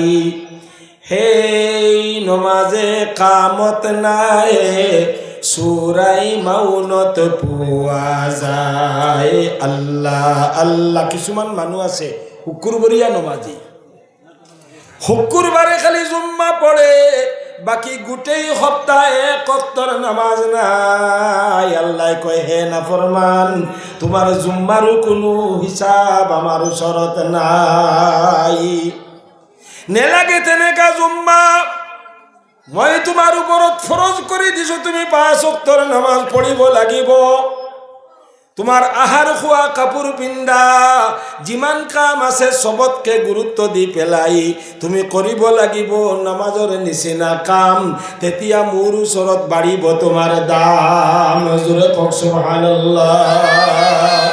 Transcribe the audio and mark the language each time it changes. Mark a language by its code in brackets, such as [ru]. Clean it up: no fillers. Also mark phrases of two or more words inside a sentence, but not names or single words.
[as] সেই নমাজে কামত নাই, সুৰাই মাউনত পোৱা যায়। [ar] الله الله. [as] কিছুমান মানুহ আছে শুকুৰবৰীয়া নমাজি, শুকুৰবাৰে খালি জুম্মা পড়ে, বাকি গোটেই সপ্তাহে 1 ওয়াক্তৰ নামাজ নাই। আল্লাহ কয়, হে নাফরমান, তোমার জুম্মাৰো কোনো হিসাব আমার ওচৰত নাই। নেলাগে তেনেকা জুম্মা, মই তোমাৰ ওপৰত ফৰজ কৰি দিছো, তুমি 5 ওয়াক্তৰ নামাজ পঢ়িব লাগিব। তোমার আহার খোৱা, কাপোৰ পিন্ধা, যিমান কাম আছে সবতকে গুৰুত্ব দি পেলাই তুমি কৰিব লাগিব নামাজৰ নিচিনা কাম। তেতিয়া মোৰ ওচৰত বাঢ়িব তোমাৰ দাম। জোৰে কওক সুবহানাল্লাহ।